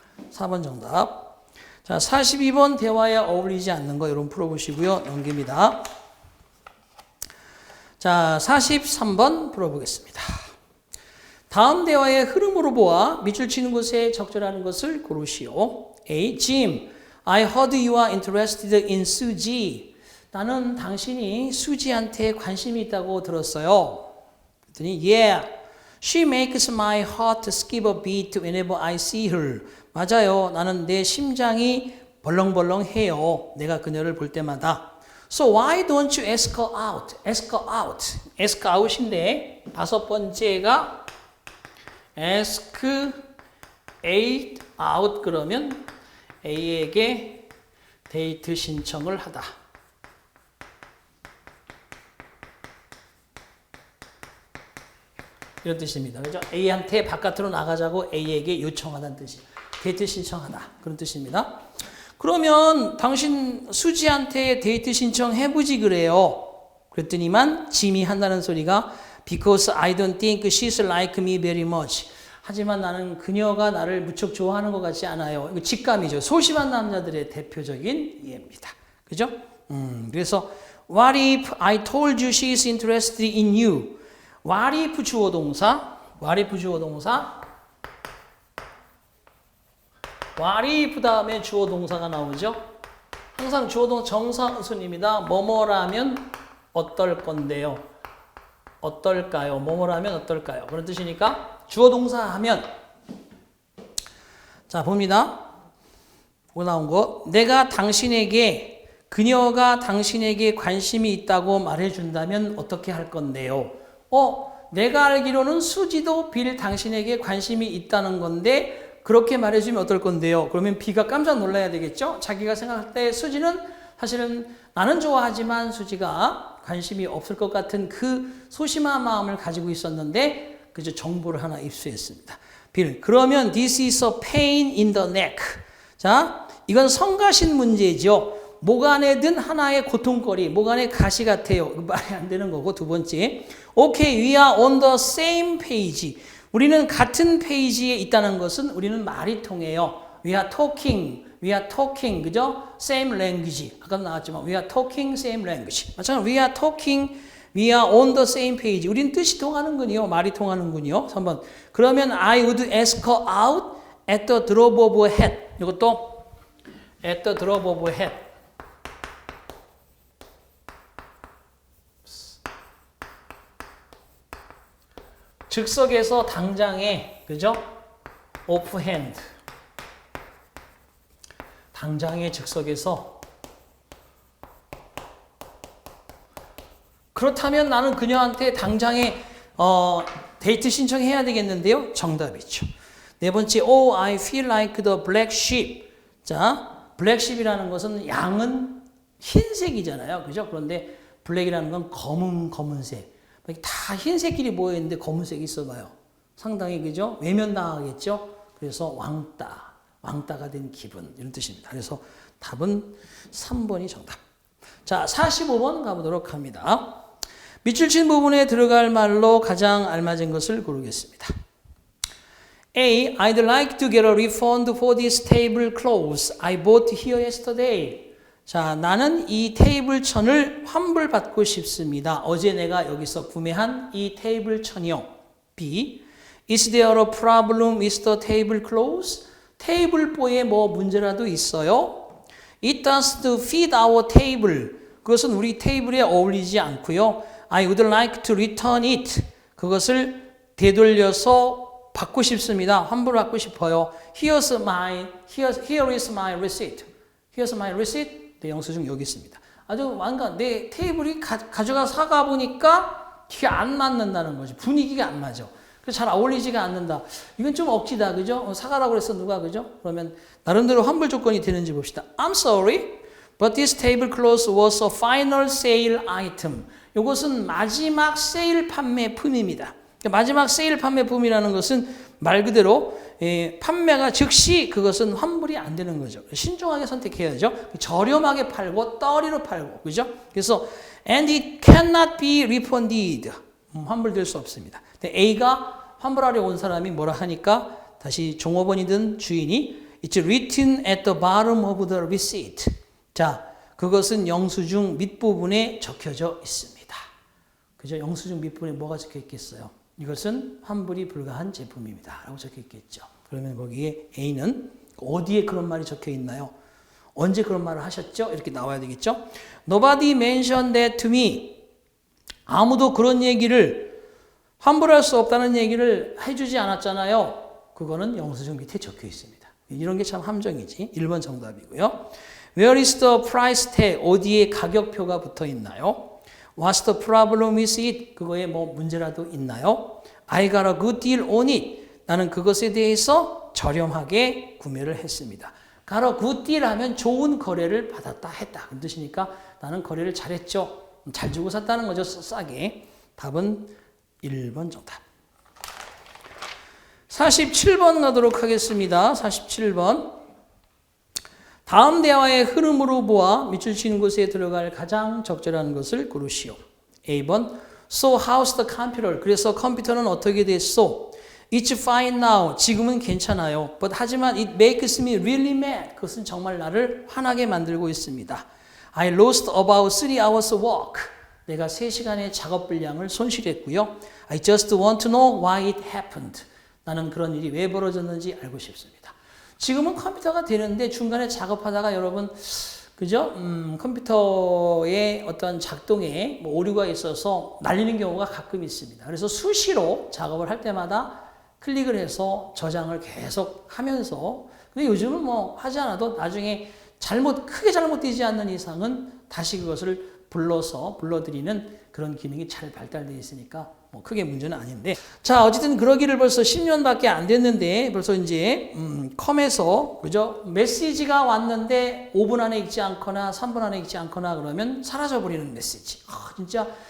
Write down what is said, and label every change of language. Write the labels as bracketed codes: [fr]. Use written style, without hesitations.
[ko] 4번 정답. 자, 42번 대화에 어울리지 않는 거 여러분 풀어보시고요. 넘깁니다. 자, 43번 풀어보겠습니다. 다음 대화의 흐름으로 보아 밑줄 치는 곳에 적절한 것을 고르시오. [en] A. Jim, I heard you are interested in Suji. [ko] 나는 당신이 수지한테 관심이 있다고 들었어요. 그랬더니 [en] Yeah, she makes my heart skip a beat whenever I see her. [ko] 맞아요. 나는 내 심장이 벌렁벌렁해요. 내가 그녀를 볼 때마다. [en] So why don't you ask her out? Ask her out. ask out인데 [ko] 5번째가 ask A out 그러면 A에게 데이트 신청을 하다. 이런 뜻입니다. 그죠? A한테 바깥으로 나가자고 A에게 요청하다는 뜻이. 데이트 신청하다. 그런 뜻입니다. 그러면 당신 수지한테 데이트 신청해보지 그래요. 그랬더니만 짐이 한다는 소리가 [en] Because I don't think she's like me very much. [ko] 하지만 나는 그녀가 나를 무척 좋아하는 것 같지 않아요. 이거 직감이죠. 소심한 남자들의 대표적인 예입니다. 그죠? 그래서 [en] What if I told you she's interested in you? What if [ko] 주어 동사? [en] What if [ko] 주어 동사? What if 다음에 주어 동사가 나오죠? 항상 주어 동사 정사순입니다. 뭐뭐라면 어떨 건데요? 어떨까요? 뭐뭐라면 어떨까요? 그런 뜻이니까 주어 동사 하면 자 봅니다. 보고 나온 거 내가 당신에게 그녀가 당신에게 관심이 있다고 말해준다면 어떻게 할 건데요? 내가 알기로는 수지도 빌 당신에게 관심이 있다는 건데 그렇게 말해주면 어떨 건데요? 그러면 B가 깜짝 놀라야 되겠죠? 자기가 생각할 때 수지는 사실은 나는 좋아하지만 수지가 관심이 없을 것 같은 그 소심한 마음을 가지고 있었는데 그저 정보를 하나 입수했습니다. [en] 빌, [ko] 그러면 [en] this is a pain in the neck. [ko] 자, 이건 성가신 문제죠. 목 안에 든 하나의 고통거리, 목 안에 가시 같아요. 말이 안 되는 거고. 두 번째, [en] okay, we are on the same page. [ko] 우리는 같은 페이지에 있다는 것은 우리는 말이 통해요. [en] We are talking, [ko] 그죠? [en] Same language. [ko] 아까 나왔지만 [en] we are talking same language. [ko] 마찬가지로 [en] we are on the same page. [ko] 우리는 뜻이 통하는군요. 말이 통하는군요. 3번. [en] 그러면 I would ask her out at the drop of a hat. 이것도 at the drop of a hat. [ko] 즉석에서 당장에, 그죠? offhand. 당장에 즉석에서. 그렇다면 나는 그녀한테 당장에 데이트 신청해야 되겠는데요? 정답이죠. [en] 네 번째, oh, I feel like the black sheep. [ko] 자, black sheep이라는 것은 양은 흰색이잖아요. 그죠? 그런데 블랙이라는 건 검은색. 다 흰색끼리 모여있는데 검은색이 있어봐요. 상당히 그죠? 외면당하겠죠? 그래서 왕따가 된 기분 이런 뜻입니다. 그래서 답은 3번이 정답. 자, 45번 가보도록 합니다. 밑줄 친 부분에 들어갈 말로 가장 알맞은 것을 고르겠습니다. [en] A. I'd like to get a refund for this table clothes I bought here yesterday. [ko] 자, 나는 이 테이블 천을 환불받고 싶습니다. 어제 내가 여기서 구매한 이 테이블 천이요. [en] B. Is there a problem with the table clothes? [ko] 테이블보에 뭐 문제라도 있어요? [en] It doesn't fit our table. [ko] 그것은 우리 테이블에 어울리지 않고요. [en] I would like to return it. [ko] 그것을 되돌려서 받고 싶습니다. 환불받고 싶어요. [en] Here is my receipt. Here's my receipt. [ko] 네, 영수증 여기 있습니다. 아주 내 테이블이 가져가 사가 보니까 이게 안 맞는다는 거지. 분위기가 안 맞아. 그래서 잘 어울리지가 않는다. 이건 좀 억지다. 그죠? 사가라고 그랬어. 누가. 그죠? 그러면 나름대로 환불 조건이 되는지 봅시다. [en] I'm sorry, but this tablecloth was a final sale item. [ko] 이것은 마지막 세일 판매품입니다. 마지막 세일 판매품이라는 것은 말 그대로 판매가 즉시 그것은 환불이 안 되는 거죠. 신중하게 선택해야죠. 저렴하게 팔고 떨이로 팔고. 그죠? 그래서 [en] and it cannot be refunded. [ko] 환불될 수 없습니다. A가 환불하려 온 사람이 뭐라 하니까 다시 종업원이든 주인이 [en] It's written at the bottom of the receipt. [ko] 자, 그것은 영수증 밑부분에 적혀져 있습니다. 그죠? 영수증 밑부분에 뭐가 적혀 있겠어요? 이것은 환불이 불가한 제품입니다. 라고 적혀 있겠죠. 그러면 거기에 A는 어디에 그런 말이 적혀 있나요? 언제 그런 말을 하셨죠? 이렇게 나와야 되겠죠. [en] Nobody mentioned that to me. [ko] 아무도 그런 얘기를 환불할 수 없다는 얘기를 해주지 않았잖아요. 그거는 영수증 밑에 적혀 있습니다. 이런 게 참 함정이지. 1번 정답이고요. [en] Where is the price tag? [ko] 어디에 가격표가 붙어 있나요? [en] What's the problem with it? [ko] 그거에 뭐 문제라도 있나요? [en] I got a good deal on it. [ko] 나는 그것에 대해서 저렴하게 구매를 했습니다. got a good deal 하면 좋은 거래를 받았다 했다. 그 뜻이니까 나는 거래를 잘했죠. 잘 주고 샀다는 거죠. 싸게. 답은 1번 정답. 47번 가도록 하겠습니다. 47번. 다음 대화의 흐름으로 보아 밑줄 치는 곳에 들어갈 가장 적절한 것을 고르시오. [en] A번 So how's the computer? [ko] 그래서 컴퓨터는 어떻게 됐소? [en] It's fine now. [ko] 지금은 괜찮아요. [en] But [ko] 하지만 [en] it makes me really mad. [ko] 그것은 정말 나를 화나게 만들고 있습니다. [en] I lost about 3 hours work. [ko] 내가 3시간의 작업 분량을 손실했고요. [en] I just want to know why it happened. [ko] 나는 그런 일이 왜 벌어졌는지 알고 싶습니다. 지금은 컴퓨터가 되는데 중간에 작업하다가 여러분 그죠? 컴퓨터의 어떤 작동에 뭐 오류가 있어서 날리는 경우가 가끔 있습니다. 그래서 수시로 작업을 할 때마다 클릭을 해서 저장을 계속 하면서 근데 요즘은 뭐 하지 않아도 나중에 크게 잘못되지 않는 이상은 다시 그것을 불러드리는 그런 기능이 잘 발달되어 있으니까 뭐 크게 문제는 아닌데 자 어쨌든 그러기를 벌써 10년밖에 안 됐는데 벌써 이제 컴에서 그죠 메시지가 왔는데 5분 안에 읽지 않거나 3분 안에 읽지 않거나 그러면 사라져버리는 메시지 진짜